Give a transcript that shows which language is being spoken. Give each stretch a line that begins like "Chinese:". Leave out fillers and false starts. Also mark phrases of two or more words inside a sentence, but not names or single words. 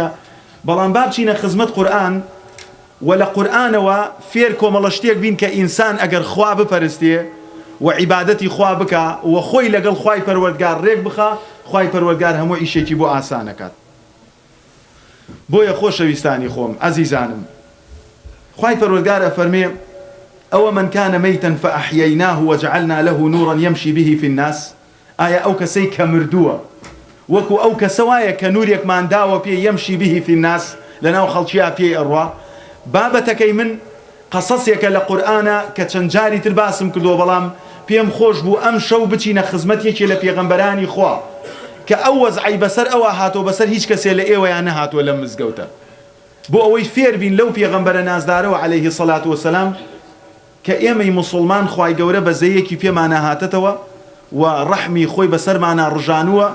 Central Kurdish: بەڵام با بچینە خزمەت قورئان و لە قورئانەوە فێر کۆمەڵە شتێک بین کە ئینسان ئەگەر خوا بپەرستێ و عیبادەتی خوا بکە و خۆی لەگەڵ خوای پەروەردگار ڕێک بخە، خوای پەروەردگار هەموو ئیشێکی بۆ ئاسانەکات. بۆیە خۆشەویستانی خۆم ئەزیزانم، خوای پەروەردگار ئەفەرمێ ئەوە
Arabic: من كان ميتا فأحييناه وجعلنا له نورا يمشي به في الناس.
Central Kurdish: ئایا ئەو کەسەی کە مردووە وەکو ئەو کەسە وایە کە نورێکمان داوە پێ
Arabic: يمشي به في الناس
Central Kurdish: لەناو خەڵکییا پێی ئەڕوا. بابەتەکەی من قەسەسێکە لە قورئانە کە چەند جاری تر باسم کردووە، بەڵام پێم خۆش بوو ئەم شەو بچینە خزمەتێکی لە پێغەمبەرانی خوا کە ئەو وەزعی بەسەر ئەوە هاتۆ بەسەر هیچ کەسێ لە ئێوەیان نەهاتووە لەم مزگەوتە، بۆ ئەوەی فێر بین لەو پێغەمبەرە نازدارەوە
Arabic: عەلەیهی السەڵات وەسەلام
Central Kurdish: کە ئێمەی موسڵمان خوای گەورە بەزەیەکی پێمانە هاتەتەوە و ڕەحمی خۆی بەسەرمانە ڕژانووە.